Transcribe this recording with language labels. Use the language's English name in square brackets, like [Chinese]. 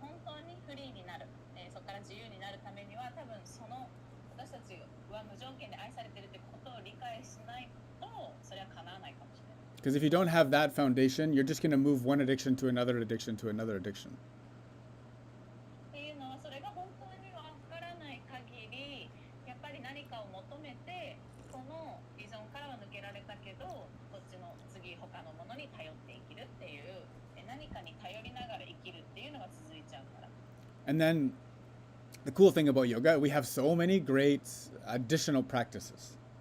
[Japanese] になるためには多分その私たちは無条件で愛されてるってことを理解しないとそれは叶わないかもしれない。 [English] Because if you don't have that foundation, you're just going to move one addiction to another addiction to another addiction. [Japanese] っていうのはそれが本当にわからない限りやっぱり何かを求めてこの依存からは抜けられたけどこっちの次他のものに頼って生きるっていう何かに頼りながら生きるっていうのが続いちゃうから。 [English] And then the cool thing about yoga, we have so many great additional practices.